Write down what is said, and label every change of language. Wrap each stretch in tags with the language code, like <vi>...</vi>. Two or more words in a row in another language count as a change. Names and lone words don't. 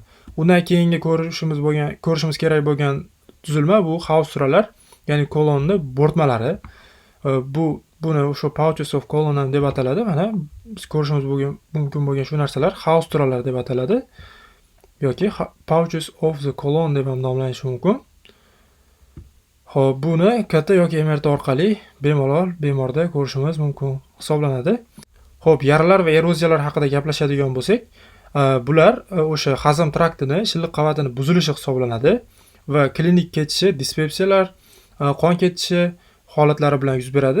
<uz>Undan keyingi ko'rishimiz kerak bo'lgan tuzilma bu hausuralar, ya'ni kolonni bo'rtmalari. Buni o'sha</uz> <en>pouches of colon</en> <uz>ham deb ataladi. Mana biz ko'rishimiz mumkin bo'lgan shu narsalar hausturalar deb ataladi yoki</uz> <en>pouches of the colon</en> <uz>deb ham nomlanishi mumkin. Xo'p, buni katta yoki MRT orqali bemalol bemorda ko'rishimiz mumkin hisoblanadi. Xo'p, yaralar va eroziyalar haqida gaplashadigan bo'lsak, bular o'sha hazm traktini, shilliq qavatini buzilishi hisoblanadi va klinik ketishi, dispepsiyalar, qon ketishi holatlari bilan yuz beradi.</uz>